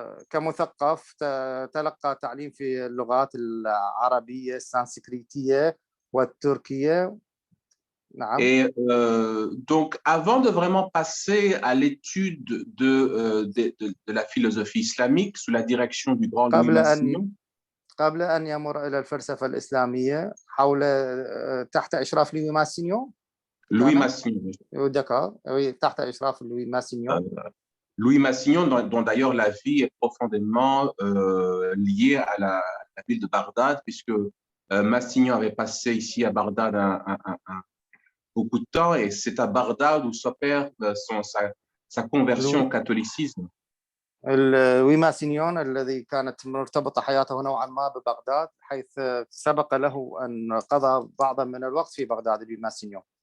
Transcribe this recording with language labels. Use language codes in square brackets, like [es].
[ar] كمثقف تلقى تعليم في اللغات العربية السانسكريتية والتركية. نعم. [fr] Et donc, avant de vraiment passer à l'étude de la philosophie islamique sous la direction du grand Louis Massignon, [ar] قبل أن يمر إلى الفلسفة الإسلامية تحت إشراف لوي ماسينيون. [fr] Louis Massignon. D'accord, oui, [ar] تحت إشراف [fr] Louis Massignon. Louis Massignon, dont d'ailleurs la vie est profondément liée à la ville de Bagdad, puisque Massignon avait passé ici à Bagdad beaucoup de temps, et c'est à Bagdad où s'opère sa conversion au catholicisme. [ar] لوي ماسينيون الذي كانت مرتبطة حياته نوعا ما ببغداد، حيث سبق له أن قضى بعضا من الوقت في بغداد لوي ماسينيون.